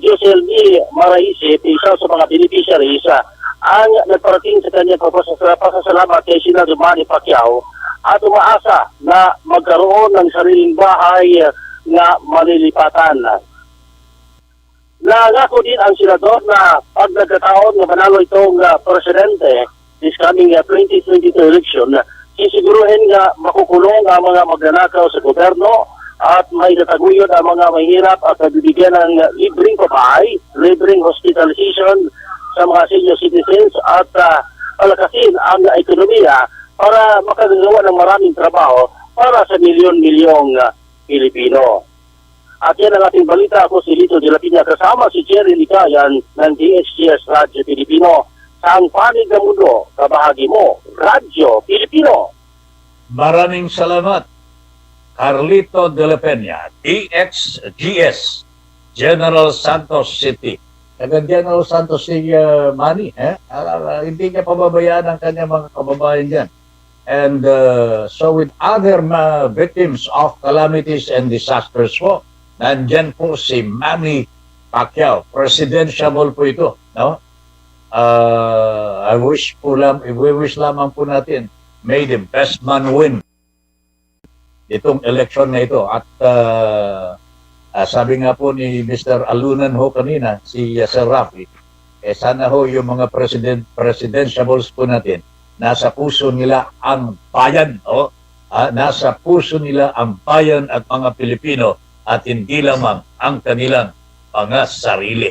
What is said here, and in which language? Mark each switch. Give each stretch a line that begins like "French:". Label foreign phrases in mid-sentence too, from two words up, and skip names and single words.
Filipino: Jocelyn Maraisip, isa sa mga beneficiaries, ang nagparating sa kanyang pasasalamat kay Senador Manny Pacquiao at umaasa na magkaroon ng sariling bahay na malilipatan. Nangako din ang senador na pag nagkataon na manalo itong presidente
English: this coming 2022 election,
Filipino: sisiguruhin nga makukulong ang mga magnanakaw sa gobyerno at may nataguyod ang mga mahirap at bibigyan ng libreng pabahay, libreng hospitalization sa mga
English: senior citizens
Filipino: at palakasin ang ekonomiya para makagawa ng maraming trabaho para sa milyon-milyong Pilipino. At yan ang ating balita. Ako si Lito de la Piña kasama si Jerry Licayan ng DXKT Radyo Pilipino. Sa ang panig ng mundo, kabahagi mo, Radyo Pilipino. Maraming salamat. Carlito de la Peña, DXGS, General Santos City. General Santos City, Manny, hindi niya pababayaan ang kanyang mga kababayan dyan.
English: And so with other victims of calamities and disasters
Filipino: po, nandyan po si Manny Pacquiao. Presidential po ito, no?
English: We wish
Filipino: lamang po natin,
English: may the best man win
Filipino: itong election na ito. At sabi nga po ni Mr. Alunan ho kanina, si Sir Rafi, sana ho yung mga presidentiables po natin, nasa puso nila ang bayan, nasa puso nila ang bayan at mga Pilipino at hindi lamang ang kanilang mga sarili.